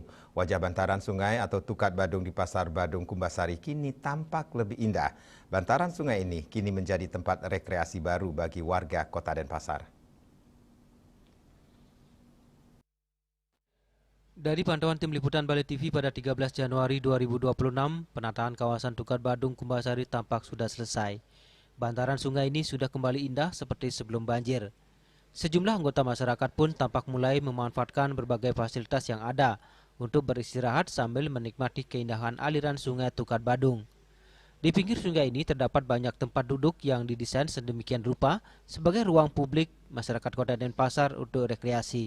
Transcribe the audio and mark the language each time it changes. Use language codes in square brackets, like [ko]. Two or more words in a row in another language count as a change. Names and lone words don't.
[id] Wajah bantaran sungai atau Tukat Badung di Pasar Badung Kumbasari kini tampak lebih indah. Bantaran sungai ini kini menjadi tempat rekreasi baru bagi warga Kota Denpasar. Dari pantauan tim liputan Bali TV pada 13 Januari 2026, penataan kawasan Tukat Badung Kumbasari tampak sudah selesai. Bantaran sungai ini sudah kembali indah seperti sebelum banjir. Sejumlah anggota masyarakat pun tampak mulai memanfaatkan berbagai fasilitas yang ada untuk beristirahat sambil menikmati keindahan aliran sungai Tukat Badung. Di pinggir sungai ini terdapat banyak tempat duduk yang didesain sedemikian rupa sebagai ruang publik masyarakat Kota Denpasar untuk rekreasi.